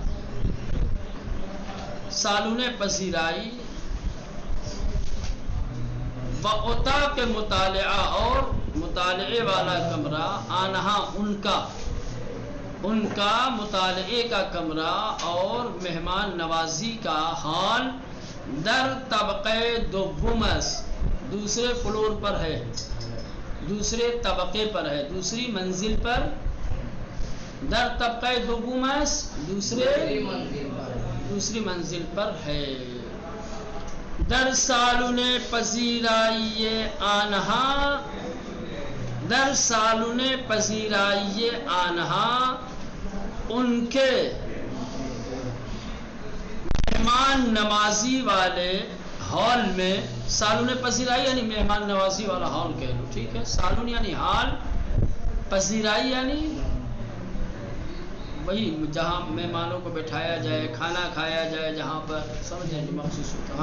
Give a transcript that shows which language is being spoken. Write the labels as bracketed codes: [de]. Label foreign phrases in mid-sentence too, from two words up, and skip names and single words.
[fa] سالن پذیرائی و اتاق مطالعہ [ur] اور مطالعے والا کمرہ. آنہا ان کا مطالعے کا کمرہ اور مہمان نوازی کا حال. [fa] در طبقہ دوم است، [ur] دوسرے فلور پر ہے، دوسرے طبقے پر ہے، دوسری منزل پر. [fa] در طبقہ دوم است، [ur] دوسری منزل پر ہے. [fa] در سالن پذیرائی آنہا، در سالن پذیرائی آنہا [ur] ان کے مہمان نوازی والے ہال میں. [fa] سالن پذیرائی [ur] یعنی مہمان نوازی والا ہال کہہ لو، ٹھیک ہے. سالن یعنی ہال، پذیرائی یعنی وہی جہاں مہمانوں کو بٹھایا جائے، کھانا کھایا جائے، جہاں پر سمجھیں مخصوص ہوتا.